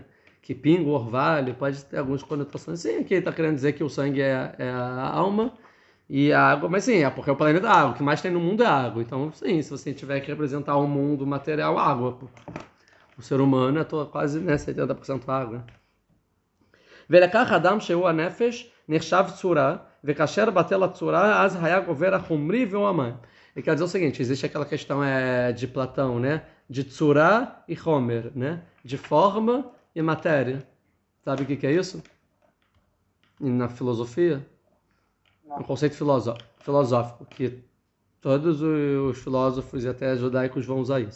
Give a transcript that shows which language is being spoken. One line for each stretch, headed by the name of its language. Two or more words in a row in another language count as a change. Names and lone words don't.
Portuguese: Que pinga o orvalho, pode ter algumas conotações. Sim, aqui está querendo dizer que o sangue é a alma e a água, mas sim, é porque é o planeta da água. O que mais tem no mundo é água. Então, sim, se você tiver que representar o mundo material, água. O ser humano é quase 70% água.
Hebrew: ולקח אדם שהוא הנפש נחשב צורה, וכאשר בטל הצורה, אז היה גובר החומרי והוא המים.
Portuguese: E quer dizer o seguinte, existe aquela questão de Platão, né? De tsura e homer, né? De forma e matéria. Sabe o que é isso? Na filosofia? É um Não. conceito filosófico, que todos os filósofos e até judaicos vão usar isso.